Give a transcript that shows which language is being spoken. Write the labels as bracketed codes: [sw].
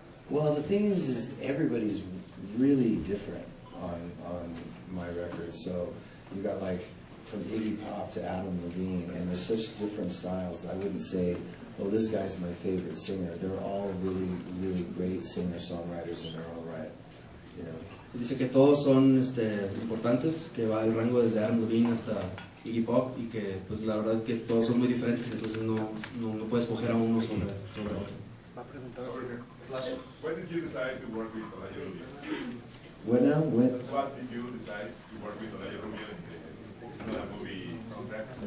[en] Well, the thing is everybody's really different on my record. So you got like from Iggy Pop to Adam Levine, and there's such different styles. I wouldn't say, oh, this guy's my favorite singer. They're all really, really great singer-songwriters in their own right, you know. [es] Dice que todos son importantes, que va el rango desde Adam Levine hasta Iggy Pop, y que pues la verdad que todos son muy diferentes, entonces no puedes escoger a uno sobre otro. [en] When did you decide to work with Olayo Rubio? What now? When? What did you decide to work with Olayo Rubio in the movie soundtrack?